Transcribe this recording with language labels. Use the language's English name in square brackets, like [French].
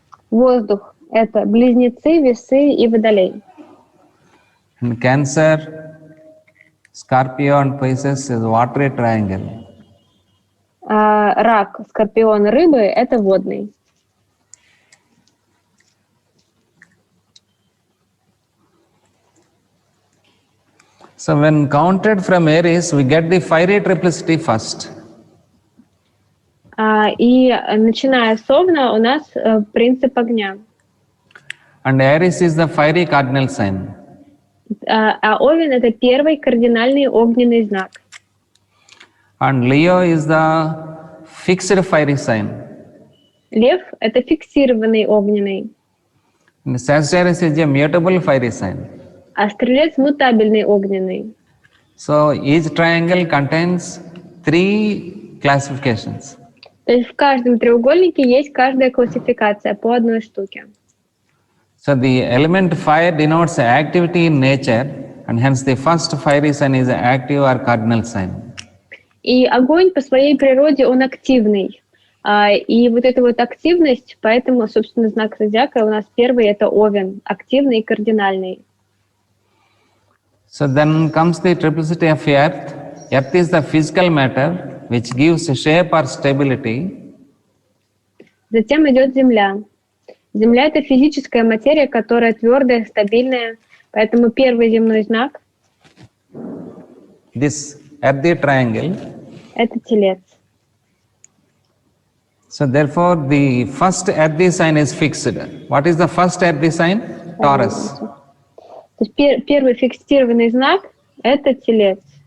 [Russian] Воздух — это Близнецы, Весы и Водолей. [English] And Cancer, Scorpio and Pisces is watery triangle. [Russian] Рак, Скорпион, Рыбы — это водный. [English] So when counted from Aries, we get the fiery triplicity first. [Russian] И начиная с Овна у нас принцип огня. [English] And Aries is the fiery cardinal sign. [Russian] Овен — это первый кардинальный огненный знак. [English] And Leo is the fixed fiery sign. [Russian] Лев — это фиксированный огненный. [English] And Sagittarius is a mutable fiery sign. [Russian] А Стрелец — мутабельный огненный. [English] So each triangle contains 3 classifications. [Russian] То есть в каждом треугольнике есть каждая классификация по одной штуке. [English] So the element fire denotes activity in nature, and hence the first fiery sign is active or cardinal sign. [Russian] И огонь по своей природе, он активный. И вот эта вот активность, поэтому, собственно, знак зодиака у нас первый — это Овен, активный и кардинальный. [English] So then comes the triplicity of earth. Earth is the physical matter which gives shape or stability. [Russian] Затем идет Земля. Земля — это физическая материя, которая твердая, стабильная. Поэтому первый земной знак. [English] This earthy triangle. [Russian] Это Телец. [English] So therefore the first earthy sign is fixed. What is the first earthy sign? Taurus. [Russian] То есть первый фиксированный знак — это Телец.